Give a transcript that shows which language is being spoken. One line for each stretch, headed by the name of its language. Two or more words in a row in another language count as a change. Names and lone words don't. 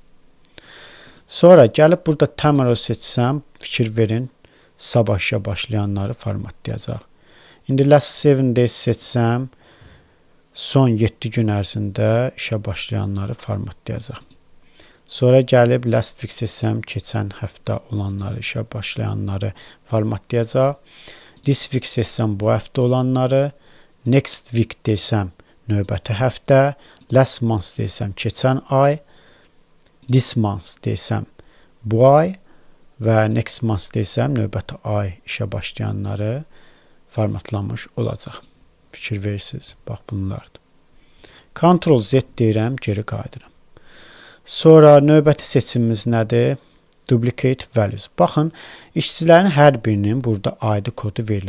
Azerbaijani: Sonra gəlib burada tomorrow seçsəm, fikir verin, sabah işə başlayanları formatlayacaq. İndi
English: last 7 days
Azerbaijani: seçsəm, son 7 gün ərzində işə başlayanları formatlayacaq. Sonra gəlib
English: last week
Azerbaijani: seçsəm, keçən həftə olanları, işə başlayanları formatlayacaq.
English: This week
Azerbaijani: seçsəm, bu həftə olanları.
English: Next week
Azerbaijani: desəm, növbəti həftə.
English: Last month
Azerbaijani: desəm, keçən ay.
English: This month
Azerbaijani: desəm, bu ay. Və
English: next month
Azerbaijani: desəm, növbəti ay işə başlayanları formatlamış olacaq. Fikir verirsiniz. Bax, bunlardır. Ctrl-Z deyirəm, geri qayıdıram. Sonra növbəti seçimimiz nədir?
English: Duplicate values.
Azerbaijani: Baxın, işçilərin hər birinin burada ID kodu verilib.